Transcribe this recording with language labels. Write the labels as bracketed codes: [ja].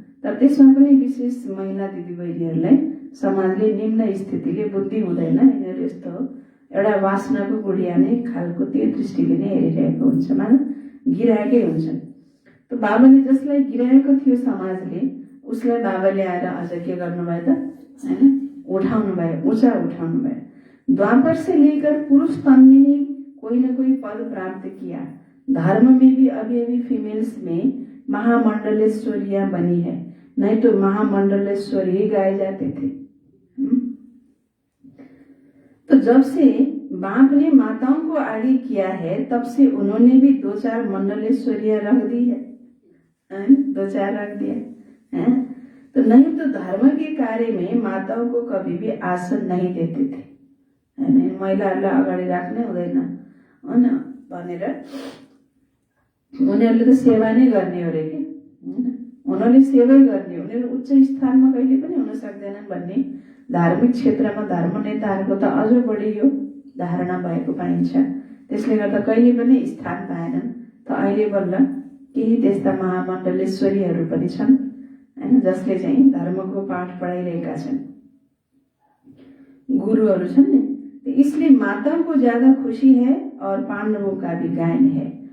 [ne] तर त्यसमा पनि विशेष महिला दिदीबहिनीहरूलाई समाजले निम्न स्थितिले बुद्धि हुँदैन, यिनीहरू यस्तो हो एउटा वासनाको गुडिया नै खालको त्यो दृष्टिले नै हेरिरहेको हुन्छ, मानव गिराएकै हुन्छन्। त बाबाले जसलाई गिराएको थियो समाजले, उसलाई बाबाले आएर अझ के गर्नुभयो त हैन, उठाउनु भयो, ऊंचा उठाउनु भयो। [hi] द्वापर से लेकर पुरुष तन ने ही कोई न कोई पद प्राप्त किया। धर्म में भी अभी अभी फीमेल्स में महामंडलेश्वरियां बनी है, नहीं तो महामंडलेश्वरी ही गाए जाते थे। तो जब से बाप ने माताओं को आगे किया है तब से उन्होंने भी 2-4 मंडलेश्वरियां रख दी है, 2-4 रख दिया है। तो नहीं तो धर्म के कार्य में माताओं को कभी भी आसन नहीं देते थे हैन। [ne] महिलाहरूलाई अगाडि राख्नै हुँदैन भनेर उनीहरूले त सेवा नै गर्ने हो रे के हैन। उनीहरूले सेवै गर्ने, उनीहरू उच्च स्थानमा कहिले पनि हुन सक्दैनन् भन्ने धार्मिक क्षेत्रमा धर्मनेताहरूको त अझ बढी यो धारणा भएको पाइन्छ। त्यसले गर्दा कहिले पनि स्थान पाएनन्। त अहिले बल्ल केही त्यस्ता महामण्डलेश्वरीहरू पनि छन् हैन, जसले चाहिँ धर्मको पाठ पढाइरहेका छन्, गुरुहरू छन् नि। [hi] इसलिए माताओं को ज्यादा खुशी है और पांडवों का भी गायन है।